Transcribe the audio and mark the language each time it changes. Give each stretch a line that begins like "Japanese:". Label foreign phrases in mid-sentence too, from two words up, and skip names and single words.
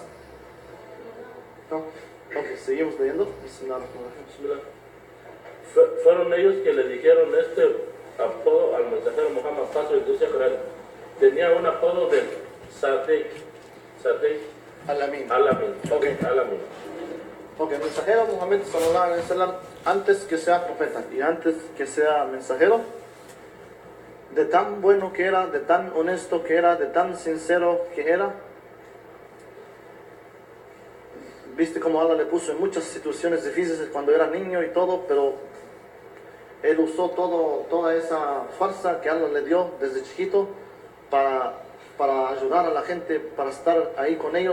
Spanish: No. Ok, seguimos leyendo. Fueron ellos que le dijeron este apodo al mensajero Muhammad, paz y dulce con él. Tenía un apodo de Sadiq. Alamin. Ok, Alamin. Ok, el mensajero Muhammad
Arabic: صلى الله عليه وسلم,
Spanish: antes que sea profeta y antes que sea mensajero, de tan bueno que era, de tan honesto que era, de tan sincero que era, viste como Allah le puso en muchas situaciones difíciles cuando era niño y todo, pero él usó toda esa fuerza que Allah le dio desde chiquito para ayudar a la gente, para estar ahí con ellos.